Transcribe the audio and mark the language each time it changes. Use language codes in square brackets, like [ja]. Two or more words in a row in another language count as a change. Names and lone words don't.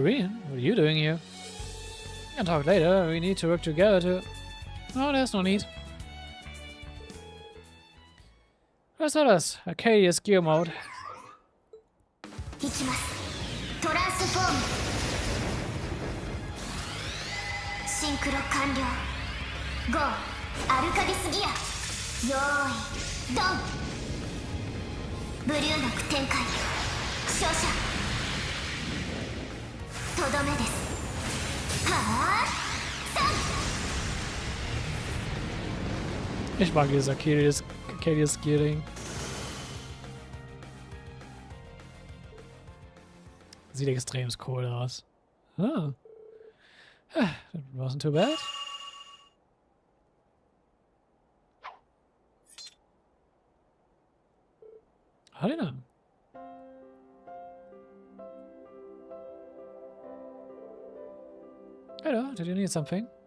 [en] Reen, what are you doing here? We can talk later, we need to work together to... No, there's no need. Let's tell us, Arcadia's gear mode. Transform. [ja] Synchro 完了. Go. アルカディスギア。用意ドン。ブリューナク展開。照射。とどめです。はぁ。 [de] Ich mag dieses Arcadia's Gearing. Sieht extrem cool aus. Ah. [en] That wasn't too bad. Helena. Hello, did you need something?